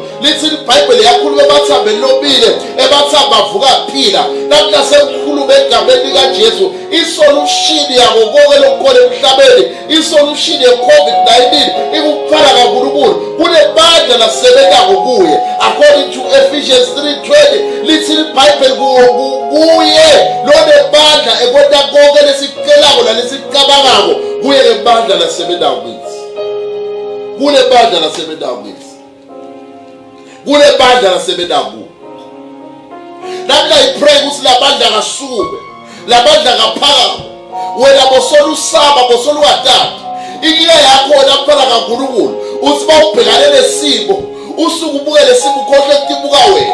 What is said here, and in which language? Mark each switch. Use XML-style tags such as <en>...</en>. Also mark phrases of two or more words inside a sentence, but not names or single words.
<zu>Lithi iBhayibheli yakhuluma emathambeni lobile emathamba avuka aphila. Namhla sekukhuluma egameni likaJesu isolution yako konke lokukhona emhlabeni, isolution ye-COVID-19 ikukuphala kaNkulunkulu. Kunebandla lasebenzako kuye</zu> <en>according to Ephesians</en> <zu>3:20. Lithi iBhayibheli kuye lonebandla ekwenta konke lesikucelako nalesikucabangako kuye lebandla lasebenzako kithi. Kunebandla lasebenzako kithi. Kunebandla lasebenzako kuwe. Namhla ipray ukuthi labandla kasuke labandla kaphakama wena bosolusaba bosoluwathatha ikiya yakho laphala kaNkulunkulu uthi bawubhekane lesimo usuku ubuke lesimo ukhohle ukubuka wena.</zu>